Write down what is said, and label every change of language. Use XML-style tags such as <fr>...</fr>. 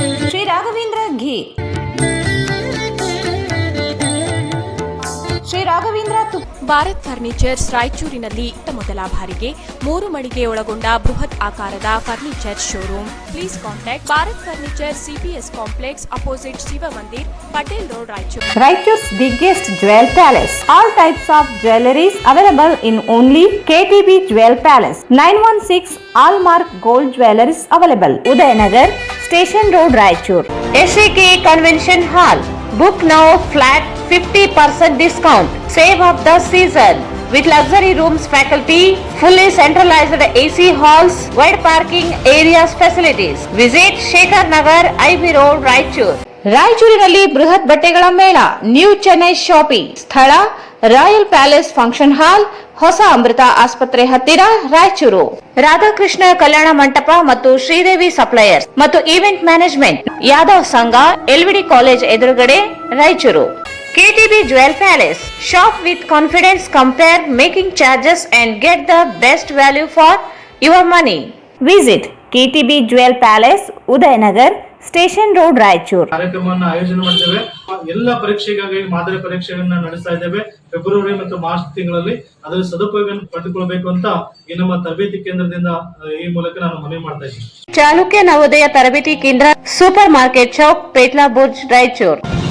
<kn>ಶ್ರೀ ರಾಘವೇಂದ್ರ ಘೀ, Shri Raghavendra Bharat furnitures ರಾಯಚೂರಿನಲ್ಲಿ ಮೊದಲ ಬಾರಿಗೆ 3 ಮಳಿಗೆ ಒಳಗೊಂಡ ಬೃಹತ್ ಆಕಾರದ furniture showroom.</kn> <en>Please contact Bharat furniture, CPS complex, opposite Shiva Mandir, Patel road, Raichur. Raichur's biggest jewel palace. All types of jewelries available in only KTB Jewel Palace. 916 Allmark Gold Jewelries available. Udayanagar, Station Road, Raichur. SAK Convention Hall. Book now flat 50% discount. Save of the season. With luxury rooms, faculty, fully centralized AC halls, wide parking areas facilities. Visit Shekhar Nagar, IB Road, Raichur.</en> <kn>ರಾಯಚೂರಿನಲ್ಲಿ ಬೃಹತ್ ಬಟ್ಟೆಗಳ ಮೇಳ, new Chennai shopping ಸ್ಥಳ, royal palace function hall, ಹೊಸ ಅಮೃತ ಆಸ್ಪತ್ರೆ ಹತ್ತಿರ, ರಾಯಚೂರು. ರಾಧಾಕೃಷ್ಣ ಕಲ್ಯಾಣ ಮಂಟಪ ಮತ್ತು Sridevi suppliers ಮತ್ತು ಈವೆಂಟ್ ಮ್ಯಾನೇಜ್ಮೆಂಟ್, ಯಾದವ್ ಸಂಘ, ಎಲ್ವಿಡಿ ಕಾಲೇಜ್ ಎದುರುಗಡೆ, Raichur.</kn> <en>KTB Jewel Palace. Shop with confidence, compare making charges and get the best value for your money. Visit KTB Jewel Palace, Udayanagar, station road, Raichur.</en> <kn>ಕಾರ್ಯಕ್ರಮವನ್ನು ಆಯೋಜನೆ ಮಾಡಿದ್ದೇವೆ. ಎಲ್ಲ ಪರೀಕ್ಷೆಗಾಗಿ ಮಾದರಿ ಪರೀಕ್ಷೆಗಳನ್ನ ನಡೆಸ್ತಾ ಇದ್ದೇವೆ. ಫೆಬ್ರವರಿ ಮತ್ತು ಮಾರ್ಚ್ ತಿಂಗಳಲ್ಲಿ ಅದರ ಸದುಪಯೋಗ ಪಡೆದುಕೊಳ್ಳಬೇಕು ಅಂತ ಈ ನಮ್ಮ ತರಬೇತಿ ಕೇಂದ್ರದಿಂದ ಈ ಮೂಲಕ ನಾನು ಮನವಿ ಮಾಡ್ತಾ ಇದ್ದೀನಿ. ಚಾಲುಕ್ಯ ನವೋದಯ ತರಬೇತಿ ಕೇಂದ್ರ, super market Chowk, ಪೇಟ್ಲಾ Burj, Raichur.</kn>